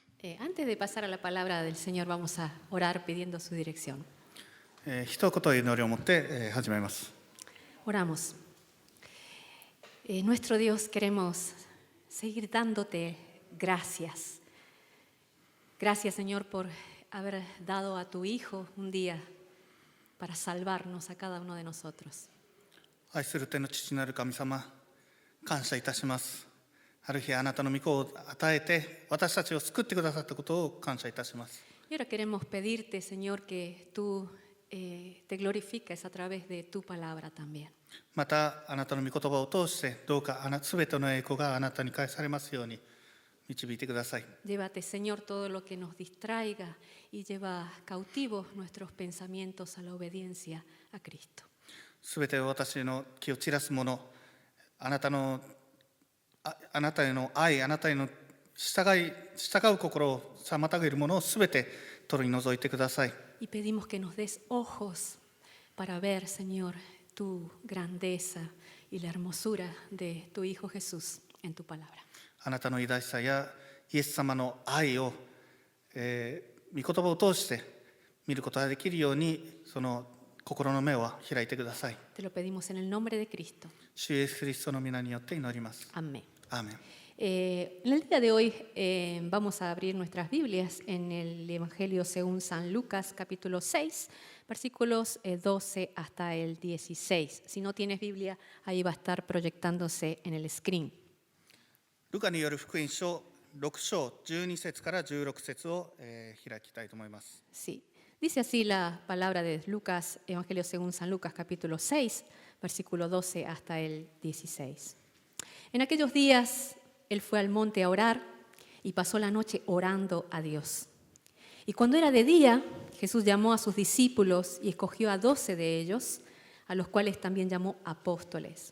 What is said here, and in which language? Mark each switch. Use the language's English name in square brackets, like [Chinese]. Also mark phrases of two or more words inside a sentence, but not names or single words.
[Spanish] Antes de pasar a la palabra del Señor, vamos a orar pidiendo su dirección. [Japanese] 一言祈りを持って始めます。 [Spanish] Oramos. Nuestro Dios, queremos seguir dándote gracias. Gracias, Señor, por haber dado a tu Hijo un día para salvarnos a cada uno de nosotros. [Japanese] 愛する天の父なる神様、感謝いたします。ある日あなたの御子を与えて私たちを救ってくださったことを感謝いたします。 [Spanish] Y ahora queremos pedirte, Señor, que tú te glorifiques a través de tu palabra también. [Japanese] またあなたの御言葉を通してどうかすべての栄光があなたに返されますように導いてください。 [Spanish] Llévate, Señor, todo lo que nos distraiga y lleva cautivos nuestros pensamientos a la obediencia a Cristo. [Japanese] すべて私の気を散らすもの、あなたへの愛、あなたへの従う心を妨げるものをすべて取り除いてください。 [Spanish] Y pedimos que nos des ojos para ver, Señor, tu grandeza y la hermosura de tu Hijo Jesús en tu palabra. [Japanese] あなたの偉大さやイエス様の愛を、御言葉を通して見ることができるように、その心の目を開いてください。 [Spanish] Te lo pedimos en el nombre de Cristo. [Japanese] 主イエスキリストの皆によって祈ります。 [Spanish] Amén. [Japanese] アーメン。 [Spanish] En el día de hoy vamos a abrir nuestras Biblias en el Evangelio según San Lucas, capítulo 6, versículos 12 hasta el 16. Si no tienes Biblia, ahí va a estar proyectándose en el screen. [Japanese] ルカによる福音書6章12節から16節を、開きたいと思います。 [Spanish] Sí, dice así la palabra de Lucas, Evangelio según San Lucas, capítulo 6, versículo 12 hasta el 16. En aquellos días él fue al monte a orar y pasó la noche orando a Dios. Y cuando era de día, Jesús llamó a sus discípulos y escogió a 12 de ellos, a los cuales también llamó apóstoles.